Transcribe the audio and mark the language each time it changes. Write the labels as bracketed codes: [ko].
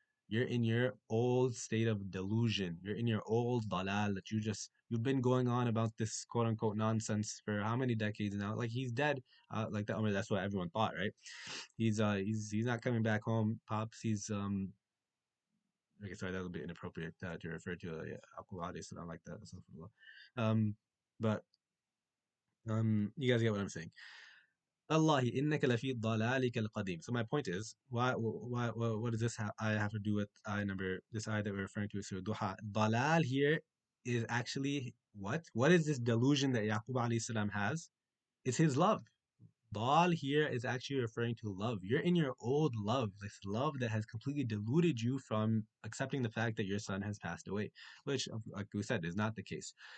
[en] You're in your old state of delusion. You're in your old dalal that you've been going on about this quote unquote nonsense for how many decades now? Like he's dead. Like that. I mean, that's what everyone thought, right? He's not coming back home, pops. He's Okay, sorry, that was a bit inappropriate to refer to Abu Ali, so I don't like that. Astaghfirullah. Um, but you guys get what I'm saying. [ar] Allah إنك لفي ضلالك القديم. [en] So my point is, what does I have to do with this ayah that we're referring to, Surah Duha? Dalal here is actually what? What is this delusion that Yaqub alayhi salam has? It's his love. Dal here is actually referring to love. You're in your old love, this love that has completely deluded you from accepting the fact that your son has passed away, which, like we said, is not the case.